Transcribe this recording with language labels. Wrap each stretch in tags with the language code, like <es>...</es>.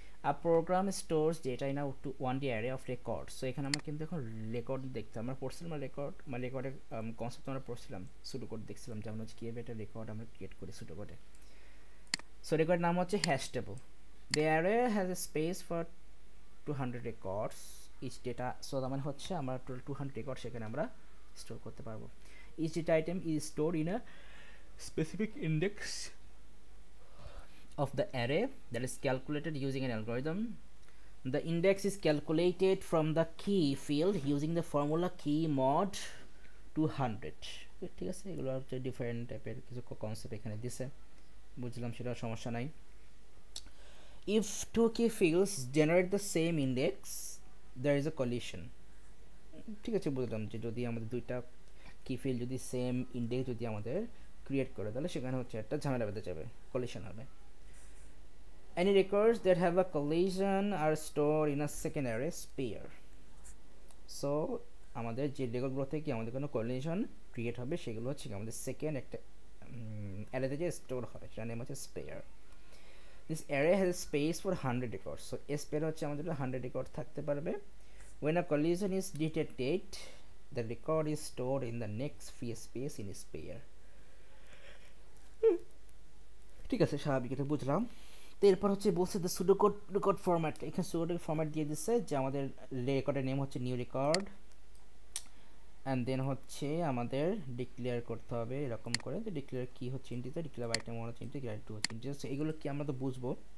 <en>A program stores data in a one D array of record.</en> <bn>So এখানে আমরা কিন্তু এখন রেকর্ড দেখতে, আমরা পড়ছিলাম রেকর্ডের কনসেপ্ট আমরা পড়ছিলাম, সুডো কোড দেখছিলাম, যেমন হচ্ছে কীভাবে একটা রেকর্ড আমরা ক্রিয়েট করি সুডো কোডে। সো রেকর্ড নাম হচ্ছে hash table.</bn> <en>The array has a space for 200 records each data.</en> <bn>So তার মানে হচ্ছে আমরা টোটাল 200 রেকর্ড সেখানে আমরা স্টোর করতে পারবো।</bn> <en>Each data item is store in a specific index of the array that is calculated using an algorithm. The index is calculated from the key field using the formula key mod 200.</en> <bn>ঠিক আছে, এগুলো হচ্ছে different টাইপের কিছু concept এখানে দিছে, বুঝলাম, সেটা সমস্যা নাই।</bn> <en>If two key fields generate the same index, there is a collision.</en> <bn>ঠিক আছে, বুঝলাম যে যদি আমাদের দুইটা কি ফিল্ড যদি সেম ইন্ডেক্স যদি আমাদের ক্রিয়েট করে, তাহলে সেখানে হচ্ছে একটা ঝামেলা বেঁধে যাবে, কলিশন হবে।</bn> <en>Any records that have a collision are stored in a second array pair.</en> <bn>So আমাদের যে রেকর্ডগুলো থেকে আমাদের কোনো কলিশন ক্রিয়েট হবে সেগুলো হচ্ছে আমাদের সেকেন্ড একটা অ্যারেতে যে স্টোর হবে, সেটার নেম হচ্ছে spare.</bn> <en>This array has space for 100 record.</en> <bn>So spare হচ্ছে আমাদের 100 রেকর্ড থাকতে পারবে।</bn> <en>When a collision is detected, the record is stored in the next free space in spare.</en> <bn>ঠিক আছে, স্বাভাবিক, এটা বুঝলাম। তো এরপর হচ্ছে বলছে</bn> <en>The pseudo code record format.</en> <bn>এখানে সুডো ফরম্যাট দিয়ে দিচ্ছে যে আমাদের রেকর্ডের নেম হচ্ছে নিউ রেকর্ড, অ্যান্ড দেন হচ্ছে আমাদের ডিক্লেয়ার করতে হবে এরকম করে, যে ডিক্লেয়ার কি হচ্ছে ইন্টিজার, ডিক্লেয়ার আইটেম 1 হচ্ছে ইন্টিজার, আইটেম 2 হচ্ছে ইন্টিজার। এগুলো কি আমরা তো বুঝবো।</bn>